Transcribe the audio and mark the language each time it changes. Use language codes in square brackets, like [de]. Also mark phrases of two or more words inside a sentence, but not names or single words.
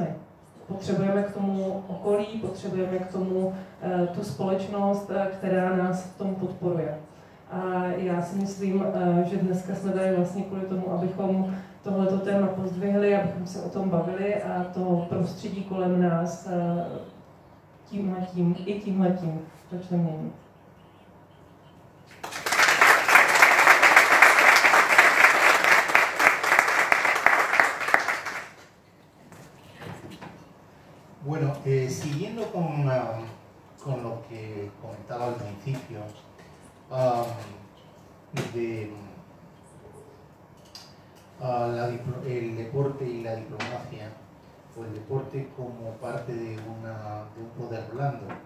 [cs] Potřebujeme k tomu okolí, potřebujeme k tomu tu společnost, která nás v tom podporuje. A já si myslím, že dneska jsme tady vlastně kvůli tomu, abychom tohleto téma pozdvihli, abychom se o tom bavili a to prostředí kolem nás tímhletím začne měnit. [es] Bueno, siguiendo con lo que comentaba al principio, el deporte y la diplomacia, o el deporte como parte de un poder blando.